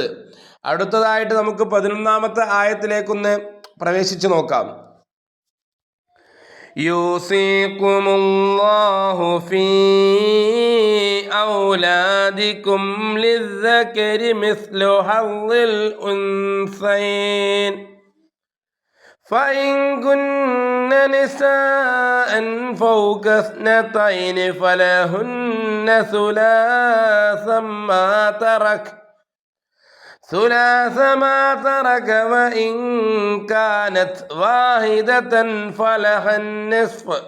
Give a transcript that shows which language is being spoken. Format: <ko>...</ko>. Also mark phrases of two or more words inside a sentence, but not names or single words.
<ml>അടുത്തതായിട്ട് നമുക്ക് 11-ാമത്തെ ആയത്തിലേക്കൊന്ന് പ്രവേശിച്ചു നോക്കാം.</ml> <ar>يوصيكم الله في أولادكم للذكر مثل حظ الأنثيين فإن كن نساء فوق 2 فلهن ثلاث ما ترك وإن كانت واحدة فلها النصف</ar>